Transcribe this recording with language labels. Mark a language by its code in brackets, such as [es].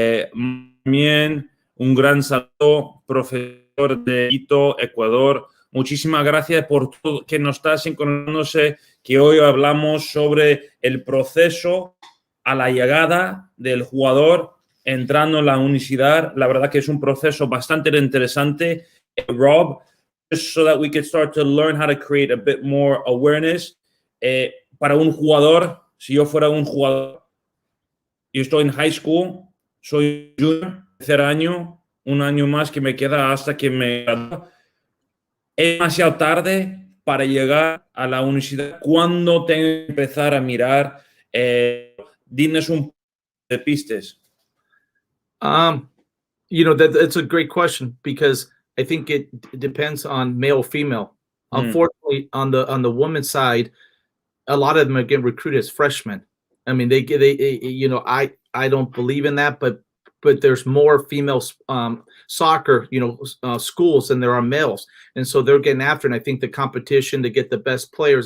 [es] También un gran saludo, profesor de Quito, Ecuador. Muchísimas gracias por todo que nos está sincronizándose, que hoy hablamos sobre el proceso a la llegada del jugador entrando en la universidad. La verdad que es un proceso bastante interesante. [en] Rob, just so that we could start to learn how to create a bit more awareness. [es] Para un jugador, si yo fuera un jugador, yo estoy en high school, soy junior, tercer año, un año más que me queda hasta que me gradúe. Es demasiado tarde para llegar a la universidad. ¿Cuándo tengo que empezar a mirar? Dinos un poco de pistas. [en] That's a great question because I think it depends on male, female. Unfortunately, on the women's side, a lot of them are getting recruited as freshmen. I mean, I don't believe in that, but there's more female soccer, schools than there are males, and so they're getting after it. And I think the competition to get the best players.